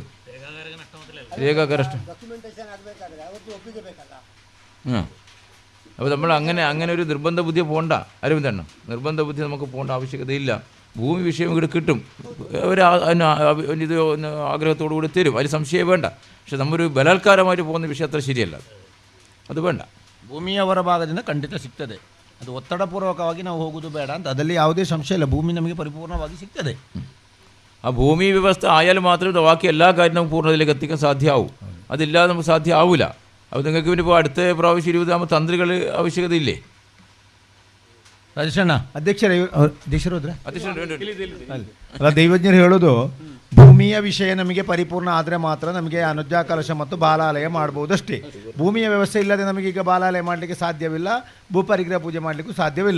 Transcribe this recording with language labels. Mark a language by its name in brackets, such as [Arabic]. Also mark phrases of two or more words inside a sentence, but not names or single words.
[Malayalam] രേഖാകരഷ്ടം അപ്പോൾ നമ്മൾ അങ്ങനെ ഒരു നിർബന്ധ ബുദ്ധി പോകണ്ട അരവിന്ദണ്ണ. നിർബന്ധ ബുദ്ധി നമുക്ക് പോകേണ്ട ആവശ്യകതയില്ല. ഭൂമി വിഷയം ഇവിടെ കിട്ടും, അവർ ഇത് ആഗ്രഹത്തോടു കൂടി തരും, അതിൽ സംശയം വേണ്ട. പക്ഷെ നമ്മൊരു ബലാത്കാരമായിട്ട് പോകുന്ന വിഷയം അത്ര ശരിയല്ല, അത് വേണ്ട. [Kannada] ಭೂಮಿ ಅವರ ಭಾಗದಿಂದ ಖಂಡಿತ ಸಿಗ್ತದೆ. ಅದು ಒತ್ತಡಪೂರ್ವಕವಾಗಿ ನಾವು ಹೋಗೋದು ಬೇಡ ಅಂತ, ಅದರಲ್ಲಿ ಯಾವುದೇ ಸಂಶಯ ಇಲ್ಲ. ಭೂಮಿ ನಮಗೆ ಪರಿಪೂರ್ಣವಾಗಿ ಸಿಗ್ತದೆ. [Malayalam] ആ ഭൂമി വ്യവസ്ഥ ആയാൽ മാത്രമേ ബാക്കി എല്ലാ കാര്യവും നമുക്ക് പൂർണ്ണതയിലേക്ക് എത്തിക്കാൻ സാധ്യമാവും. അതില്ലാതെ നമുക്ക് സാധ്യമാവില്ല. അപ്പോൾ നിങ്ങൾക്ക് പിന്നെ ഇപ്പോൾ അടുത്ത പ്രാവശ്യം 20 തന്ത്രികൾ ആവശ്യകതയില്ലേ? [Kannada] ರಾಜೇಶಣ್ಣ ಅಧ್ಯಕ್ಷರು ಹೋದ್ರೆ ಅಧ್ಯಕ್ಷರು ದೈವಜ್ಞರು ಹೇಳೋದು, ಭೂಮಿಯ ವಿಷಯ ನಮಗೆ ಪರಿಪೂರ್ಣ ಆದರೆ ಮಾತ್ರ ನಮಗೆ ಅನುಜ್ಞಾ ಕಲಶ ಮತ್ತು ಬಾಲಾಲಯ ಮಾಡ್ಬೋದಷ್ಟೇ. ಭೂಮಿಯ ವ್ಯವಸ್ಥೆ ಇಲ್ಲದೆ ನಮಗೀಗ ಬಾಲಾಲಯ ಮಾಡಲಿಕ್ಕೆ ಸಾಧ್ಯವಿಲ್ಲ, ಭೂಪರಿಗ್ರಹ ಪೂಜೆ ಮಾಡಲಿಕ್ಕೂ ಸಾಧ್ಯವಿಲ್ಲ.